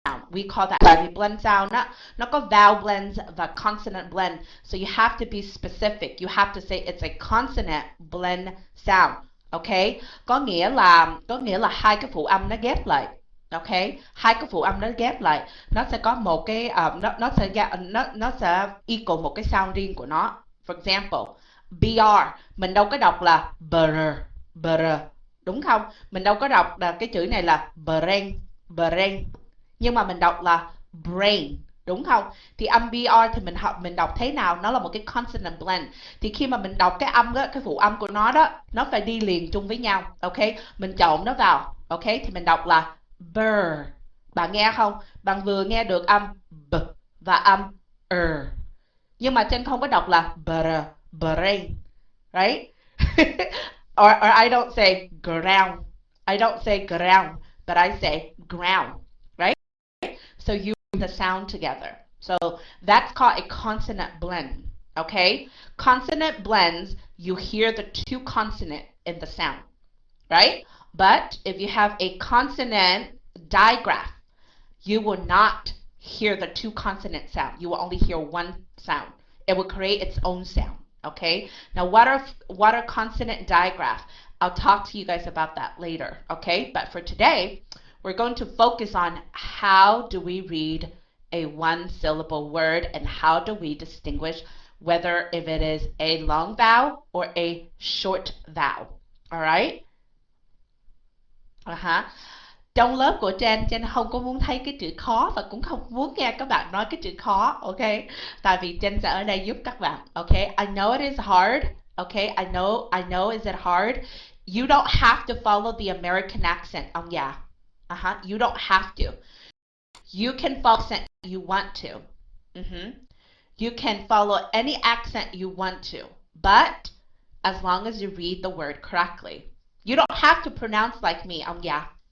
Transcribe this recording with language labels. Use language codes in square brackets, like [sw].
[en] We call that vì blend sound [vi] nó có [en] vowel blends và consonant blend. So you have to be specific. You have to say it's a consonant blend sound. Okay? [vi] Có nghĩa là hai cái phụ âm nó ghép lại. Okay? Hai cái phụ âm nó ghép lại, nó sẽ có một cái nó sẽ equal một cái sound riêng của nó. [en] For example, [vi] BR mình đâu có đọc là br, đúng không? Mình đâu có đọc là cái chữ này là brain, nhưng mà mình đọc là brain, đúng không? Thì âm BR thì mình đọc thế nào? Nó là một cái consonant blend. Thì khi mà mình đọc cái âm đó, cái phụ âm của nó đó, nó phải đi liền chung với nhau. Ok, mình trộn nó vào. Ok, thì mình đọc là burr. Bạn nghe không? Bạn vừa nghe được âm b và âm nhưng mà trên không có đọc là brain, [en] right? or I don't say ground. I don't say ground, but I say ground, right? So you bring the sound together. So that's called a consonant blend. Okay? Consonant blends, you hear the two consonant in the sound, right? But if you have a consonant digraph, you will not hear the two consonant sound. You will only hear one sound. It will create its own sound. Okay? Now what are consonant digraph? I'll talk to you guys about that later. Okay? But for today, we're going to focus on how do we read a one syllable word and how do we distinguish whether if it is a long vowel or a short vowel. Alright? [vi] Trong lớp của Jen không có muốn thấy cái chữ khó và cũng không muốn nghe các bạn nói cái chữ khó, ok? Tại vì Jen sẽ ở đây giúp các bạn, ok? [en] I know it is hard, ok? I know is it hard? You don't have to follow the American accent, [vi] ông già. [en] You don't have to. You can follow accent you want to. You can follow any accent you want to. But as long as you read the word correctly. You don't have to pronounce like me, yeah.